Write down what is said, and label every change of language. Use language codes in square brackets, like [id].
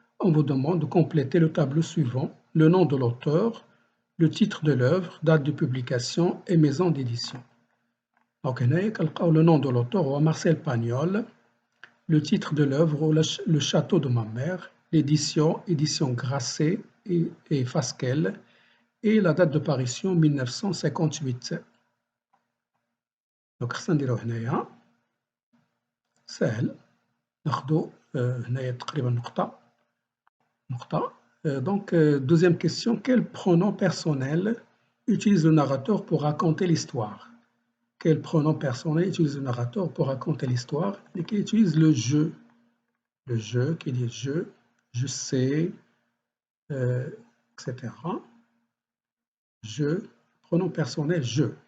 [fr] On vous demande de compléter le tableau suivant: le nom de l'auteur, le titre de l'œuvre, date de publication et maison d'édition. Donc le nom de l'auteur [ar] هو [fr] Marcel Pagnol, le titre de l'œuvre Le château de ma mère, l'édition édition Grasset et Fasquelle, et la date de parution 1958. [ar] Donc خصنا نديرو هنايا سهل، ناخدو هنايا تقريبا نقطة. [fr] Donc deuxième question, quel pronom personnel utilise le narrateur pour raconter l'histoire. Quel pronom personnel utilise le narrateur pour raconter l'histoire et qui utilise le je. Le je qui dit je sais, etc. Je, pronom personnel je.